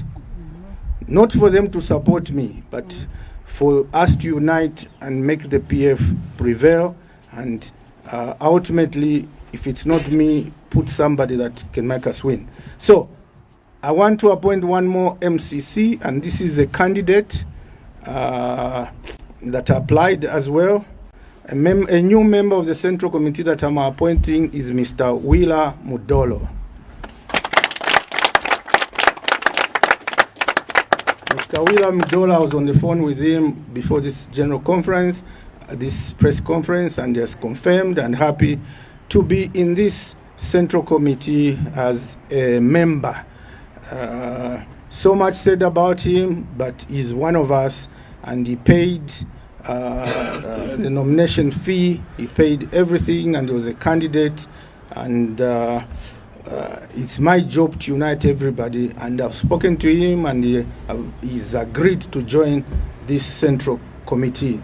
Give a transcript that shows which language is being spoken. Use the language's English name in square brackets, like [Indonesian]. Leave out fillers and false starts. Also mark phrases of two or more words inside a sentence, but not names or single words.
[English] Not for them to support me, but for us to unite and make the PF prevail, and ultimately, if it's not me, put somebody that can make us win. So I want to appoint one more MCC, and this is a candidate that applied as well. A new member of the Central Committee that I'm appointing is Mr. Willah Mudolo. Mr. Willah Mudolo, I was on the phone with him before this general conference, this press conference, and he has confirmed and happy to be in this Central Committee as a member. So much said about him, but he's one of us, and he paid the nomination fee, he paid everything, and he was a candidate, and it's my job to unite everybody, and I've spoken to him, and he's agreed to join this Central Committee.